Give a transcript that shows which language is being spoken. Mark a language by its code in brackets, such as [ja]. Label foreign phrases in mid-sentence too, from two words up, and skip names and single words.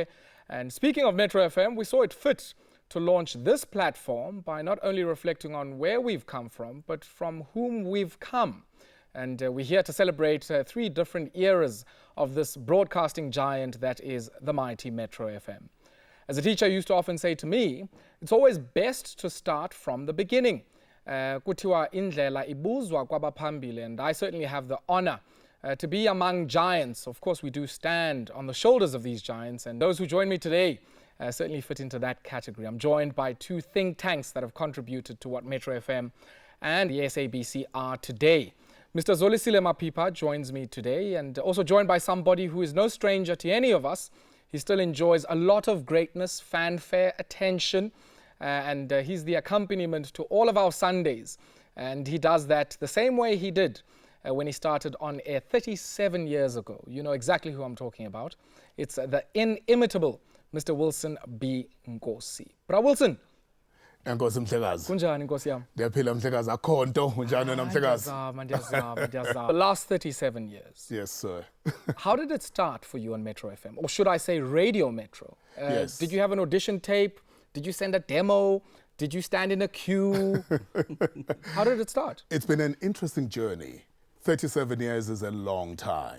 [en] And speaking of Metro FM, we saw it fit to launch this platform by not only reflecting on where we've come from, but from whom we've come. And we're here to celebrate 3 different eras of this broadcasting giant that is the mighty Metro FM. As a teacher used to often say to me, it's always best to start from the beginning. [xh] Kuthiwa indlela ibuzwa kwabaphambili, [en] and I certainly have the honor to be among giants. Of course, we do stand on the shoulders of these giants, and those who join me today certainly fit into that category. I'm joined by 2 think tanks that have contributed to what Metro FM and the SABC are today. Mr. Zolisile Mapipa joins me today, and also joined by somebody who is no stranger to any of us. He still enjoys a lot of greatness, fanfare, attention, and he's the accompaniment to all of our Sundays. And he does that the same way he did when he started on air 37 years ago. You know exactly who I'm talking about. It's the inimitable Mr. Wilson B. Nkosi. Bra Wilson. [xh] Nkosi Mhlekazi. Kunjani Nkosi yami? Ndiyaphila Mhlekazi, akho nto unjani wena Mhlekazi? Ndiyazama. [en] The last 37 years. Yes, sir. How did it start for you on Metro FM? Or should I say Radio Metro? Yes. Did you have an audition tape? Did you send a demo? Did you stand in a queue? How did it start? It's been an interesting journey. 37 years is a long time.